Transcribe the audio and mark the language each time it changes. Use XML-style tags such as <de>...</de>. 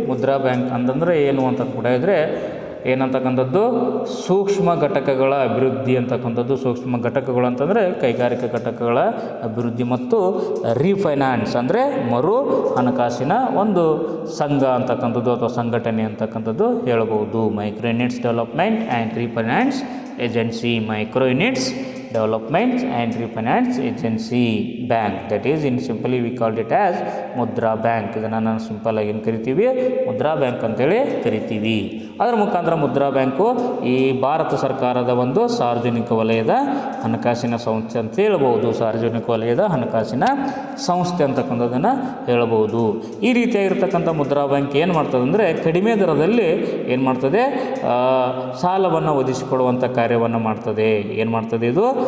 <kn>Mudra bank ಅಂತಂದರೆ ಏನು ಅಂತ ಕೂಡ ಇದ್ದರೆ ಏನಂತಕ್ಕಂಥದ್ದು ಸೂಕ್ಷ್ಮ ಘಟಕಗಳ ಅಭಿವೃದ್ಧಿ ಅಂತಕ್ಕಂಥದ್ದು. ಸೂಕ್ಷ್ಮ ಘಟಕಗಳು ಅಂತಂದರೆ ಕೈಗಾರಿಕಾ ಘಟಕಗಳ ಅಭಿವೃದ್ಧಿ ಮತ್ತು ರೀಫೈನಾನ್ಸ್ ಅಂದರೆ ಮರು ಹಣಕಾಸಿನ ಒಂದು ಸಂಘ ಅಂತಕ್ಕಂಥದ್ದು ಅಥವಾ ಸಂಘಟನೆ ಅಂತಕ್ಕಂಥದ್ದು ಹೇಳಬಹುದು.</kn> <en>Micro units development and refinance agency. ಮೈಕ್ರೋ ಯೂನಿಟ್ಸ್ development and refinance agency bank, that is in simply we called it as Mudra Bank.</en> <kn>ಇದನ್ನು ನಾನು ಸಿಂಪಲ್ ಆಗಿ ಏನು ಕರಿತೀವಿ? ಮುದ್ರಾ ಬ್ಯಾಂಕ್ ಅಂತೇಳಿ ಕರಿತೀವಿ. ಅದರ ಮುಖಾಂತರ ಮುದ್ರಾ ಬ್ಯಾಂಕು ಈ ಭಾರತ ಸರ್ಕಾರದ ಒಂದು ಸಾರ್ವಜನಿಕ ವಲಯದ ಹಣಕಾಸಿನ ಸಂಸ್ಥೆ ಅಂತ ಹೇಳ್ಬೋದು. ಸಾರ್ವಜನಿಕ ವಲಯದ ಹಣಕಾಸಿನ ಸಂಸ್ಥೆ ಅಂತಕ್ಕಂಥದ್ದನ್ನು ಹೇಳ್ಬೋದು. ಈ ರೀತಿಯಾಗಿರ್ತಕ್ಕಂಥ ಮುದ್ರಾ ಬ್ಯಾಂಕ್ ಏನು ಮಾಡ್ತದೆ ಅಂದರೆ ಕಡಿಮೆ ದರದಲ್ಲಿ ಏನು ಮಾಡ್ತದೆ, ಸಾಲವನ್ನು ಒದಗಿಸಿಕೊಡುವಂಥ ಕಾರ್ಯವನ್ನು ಮಾಡ್ತದೆ. ಏನು ಮಾಡ್ತದೆ ಇದು?</kn>